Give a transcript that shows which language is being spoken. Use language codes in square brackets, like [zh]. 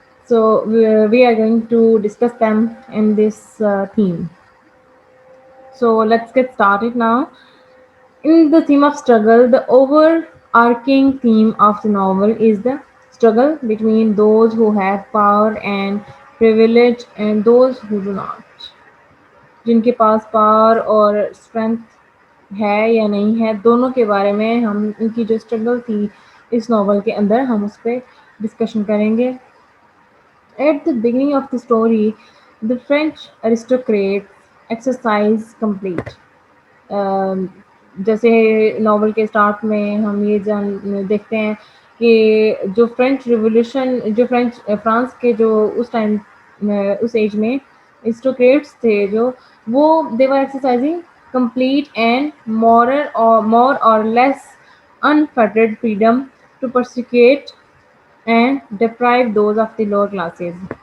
[en] So we are going to discuss them in this theme. So let's get started now. In the theme of struggle, the overarching theme of the novel is the struggle between those who have power and privilege and those who do not. [hi] जिनके पास power और strength है या नहीं है, दोनों के बारे में हम इनकी जो स्ट्रगल थी इस नॉवल के अंदर हम उस पर डिस्कशन करेंगे. [en] At the beginning of the story, the French aristocrats exercise complete. [hi] अम, जैसे नॉवल के स्टार्ट में हम ये जान देखते हैं कि जो फ्रेंच रिवॉल्यूशन, जो फ्रांस के जो उस टाइम उस एज में एरिस्टोक्रेट्स थे, जो वो [en] They were exercising complete and more or less unfettered freedom to persecute and deprive those of the lower classes.